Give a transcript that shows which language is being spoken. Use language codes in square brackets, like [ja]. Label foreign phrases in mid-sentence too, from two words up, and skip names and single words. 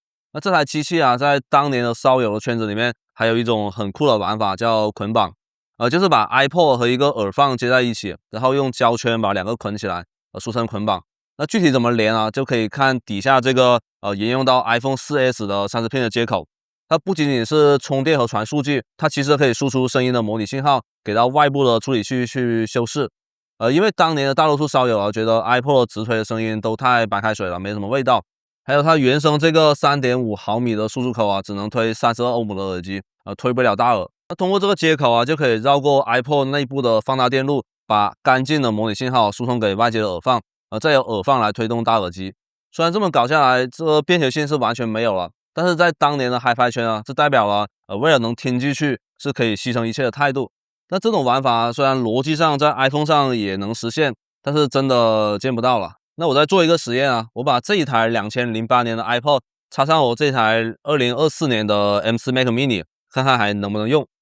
[zh] 那這台機器啊，在當年的燒友的圈子裡面，還有一種很酷的玩法叫捆綁，就是把 iPod 和一個耳放接在一起，然後用膠圈把兩個捆起來，俗稱捆綁。那具體怎麼連啊，就可以看底下這個沿用到 iPhone 4S 的30 pin 的接口。它不僅僅是充電和傳數據，它其實可以輸出聲音的模擬信號給到外部的處理器去修飾。因為當年的大多數燒友啊，覺得 iPod 直推的聲音都太白開水了，沒什麼味道。還有它原生這個 3.5 毫米的輸出口啊，只能推32歐姆的耳機，推不了大耳。那通過這個接口啊，就可以繞過 iPod 內部的放大電路，把乾淨的模擬信號輸送給外接的耳放，再由耳放來推動大耳機。雖然這麼搞下來，這個便捷性是完全沒有了，但是在當年的 Hi-Fi 圈啊，這代表了為了能聽進去，是可以犧牲一切的態度。那這種玩法雖然邏輯上在 iPhone 上也能實現，但是真的見不到了。那我再做一個實驗啊，我把這一台2008年的 iPod 插上我這台2024年的 M4 Mac Mini， 看看還能不能用。